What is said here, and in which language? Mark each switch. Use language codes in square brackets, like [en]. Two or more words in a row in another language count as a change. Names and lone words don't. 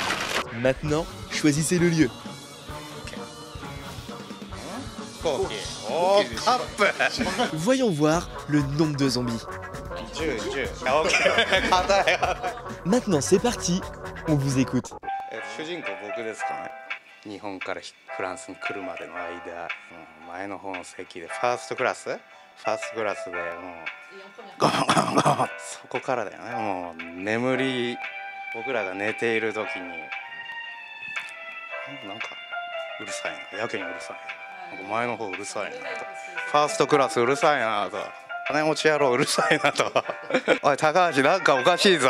[fr] Maintenant, choisissez le lieu. [ja] 飛行機。おおー、カップ [fr] Voyons voir le nombre de zombies. [ja] 10 あ、オッケー硬い。 [fr] Maintenant c'est parti, on vous écoute. [ja] 主人公僕ですかね。日本からフランスに来るまでの間、前の方の席でファーストクラスでもうゴンゴンゴン、そこからだよね。もう眠り、僕らが寝ている時になんかうるさいな、やけにうるさいな、なんか前の方うるさいなと、ファーストクラスうるさいなと、金持ち野郎うるさいなとおい高橋なんかおかしいぞ。